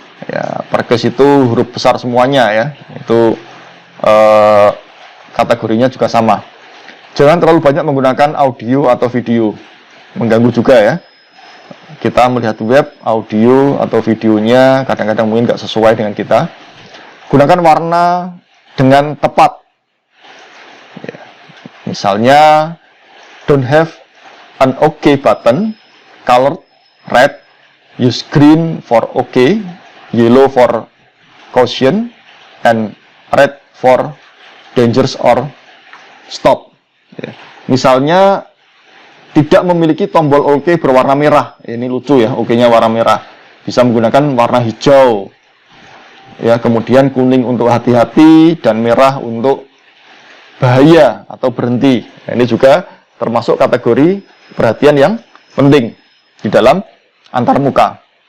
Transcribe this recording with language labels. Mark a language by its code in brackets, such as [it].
[id] Ya, uppercase itu huruf besar semuanya ya. Itu kategorinya juga sama. Jangan terlalu banyak menggunakan audio atau video. Mengganggu juga ya. Kita melihat web, audio atau videonya kadang-kadang mungkin nggak sesuai dengan kita. Gunakan warna dengan tepat. Ya. [en] Misalnya don't have an OK button, color red, use green for OK, yellow for caution, and red for dangerous or stop. [id] Ya. Misalnya tidak memiliki tombol OK berwarna merah. Ini lucu ya, OK-nya warna merah. Bisa menggunakan warna hijau. Ya, kemudian kuning untuk hati-hati dan merah untuk bahaya atau berhenti. Nah, ini juga termasuk kategori perhatian yang penting di dalam antarmuka.